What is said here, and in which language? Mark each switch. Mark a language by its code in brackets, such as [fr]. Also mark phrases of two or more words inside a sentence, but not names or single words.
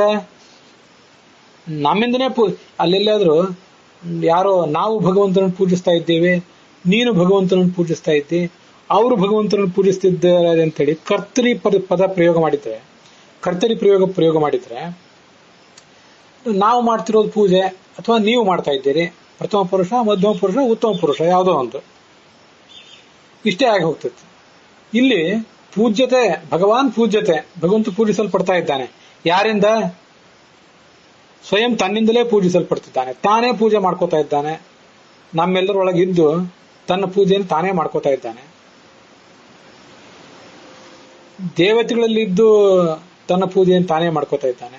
[kn] ನಮ್ಮಿಂದನೇ ಅಲ್ಲೆಲ್ಲಾದ್ರೂ ಯಾರೋ ನಾವು ಭಗವಂತನನ್ನು ಪೂಜಿಸ್ತಾ ಇದ್ದೇವೆ, ನೀನು ಭಗವಂತನನ್ನು ಪೂಜಿಸ್ತಾ ಇದ್ದಿ, ಅವರು ಭಗವಂತನನ್ನು ಪೂಜಿಸ್ತಿದ್ದಾರೆ ಅಂತೇಳಿ ಕರ್ತರಿ ಪದ ಪ್ರಯೋಗ ಮಾಡಿದ್ರೆ, ಕರ್ತರಿ ಪ್ರಯೋಗ ಮಾಡಿದ್ರೆ ನಾವು ಮಾಡ್ತಿರೋದು ಪೂಜೆ ಅಥವಾ ನೀವು ಮಾಡ್ತಾ ಇದ್ದೀರಿ, ಪ್ರಥಮ ಪುರುಷ, ಮಧ್ಯಮ ಪುರುಷ, ಉತ್ತಮ ಪುರುಷ ಯಾವುದೋ ಒಂದು, ಇಷ್ಟೇ ಆಗಿ ಹೋಗ್ತದೆ. [sa] ಇಲ್ಲಿ ಪೂಜ್ಯತೆ, ಭಗವಾನ್ ಪೂಜ್ಯತೆ, [kn] ಭಗವಂತ ಪೂಜಿಸಲ್ಪಡ್ತಾ ಇದ್ದಾನೆ ಯಾರಿಂದ? ಸ್ವಯಂ ತನ್ನಿಂದಲೇ ಪೂಜಿಸಲ್ಪಡ್ತಿದ್ದಾನೆ, ತಾನೇ ಪೂಜೆ ಮಾಡ್ಕೋತಾ ಇದ್ದಾನೆ. ನಮ್ಮೆಲ್ಲರೊಳಗಿದ್ದು ತನ್ನ ಪೂಜೆಯನ್ನು ತಾನೇ ಮಾಡ್ಕೋತಾ ಇದ್ದಾನೆ. ದೇವತೆಗಳಲ್ಲಿದ್ದು ತನ್ನ ಪೂಜೆಯನ್ನು ತಾನೇ ಮಾಡ್ಕೋತಾ ಇದ್ದಾನೆ.